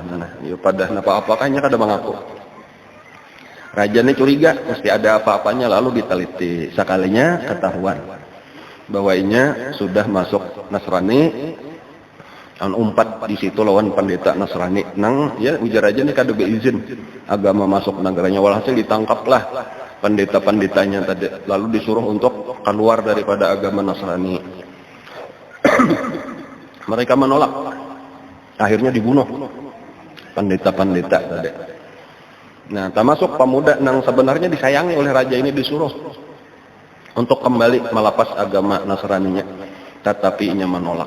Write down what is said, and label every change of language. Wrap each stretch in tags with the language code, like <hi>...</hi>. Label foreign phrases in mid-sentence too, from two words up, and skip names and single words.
<bjn>Nah, ya pada apa-apakahnya kada mengaku. Raja ini curiga, mesti ada apa-apanya, lalu diteliti. Sekalinya ketahuan bahwa inya sudah masuk Nasrani, an umpat di situ lawan pendeta Nasrani. Nang, ya ujar raja ini kada beizin agama masuk negaranya, walhasil ditangkaplah pendeta-pendetanya tadi, lalu disuruh untuk keluar daripada agama Nasrani.</bjn> <id>Mereka menolak, akhirnya dibunuh pendeta-pendeta tadi. Nah, termasuk pemuda yang sebenarnya disayangi oleh raja ini disuruh untuk kembali melepas agama Nasraninya, tetapi ia menolak.</id>